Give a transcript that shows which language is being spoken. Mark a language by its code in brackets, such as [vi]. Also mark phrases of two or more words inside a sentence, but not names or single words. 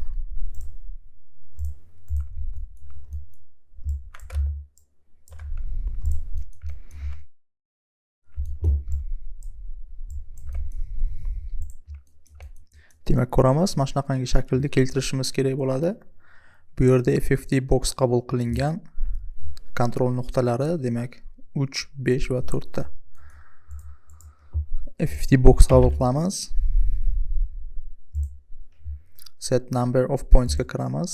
[uz] Demak, ko'ramiz, mana shunaqangi shaklda keltirishimiz kerak bo'ladi. Bu yerda [en] FFT box [uz] qabul qilingan kontrol nuqtalari, demak 3, 5 va 4 ta. [en] FFT box [uz] qabul qilamiz. [en] Set number of points [uz] ga kiramiz.